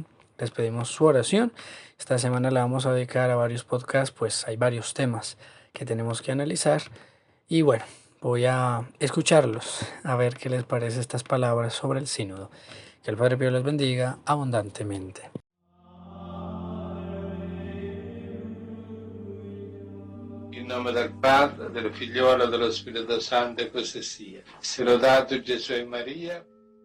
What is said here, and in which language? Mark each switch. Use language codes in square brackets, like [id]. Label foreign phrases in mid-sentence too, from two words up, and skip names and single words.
[es] Les pedimos su oración. Esta semana la vamos a dedicar a varios podcasts, pues hay varios temas que tenemos que analizar. Y bueno, voy a escucharlos, a ver qué les parece estas palabras sobre el sínodo. Que el Padre Pío les bendiga abundantemente. [it] In nome del Padre, del Figliolo e dello Spirito Santo, e così sia. Sia lodato Gesù e Maria.